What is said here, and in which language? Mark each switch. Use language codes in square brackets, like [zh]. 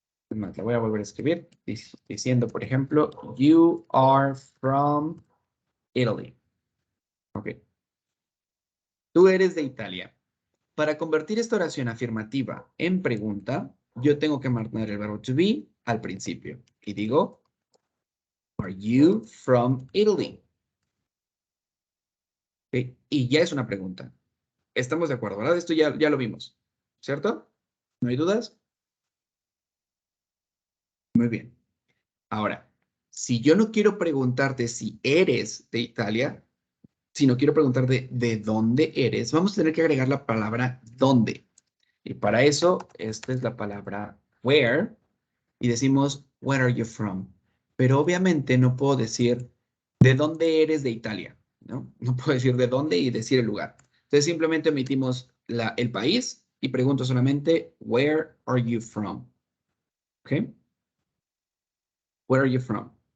[es] La voy a volver a escribir diciendo, por ejemplo, [en] you are from Italy. [es] Ok. Tú eres de Italia. Para convertir esta oración afirmativa en pregunta, yo tengo que marcar el verbo to be al principio. Y digo, [en] are you from Italy? [es] Ok. Y ya es una pregunta. Estamos de acuerdo, ¿verdad? Esto ya lo vimos, ¿cierto? ¿No hay dudas? Muy bien. Ahora, si yo no quiero preguntarte si eres de Italia, si no quiero preguntarte de dónde eres, vamos a tener que agregar la palabra dónde. Y para eso, esta es la palabra where. Y decimos, [en] where are you from? [es] Pero obviamente no puedo decir de dónde eres de Italia, ¿no? No puedo decir de dónde y decir el lugar. Entonces simplemente omitimos el país y pregunto solamente, [en] where are you from? [es] ¿Ok? Where are you from?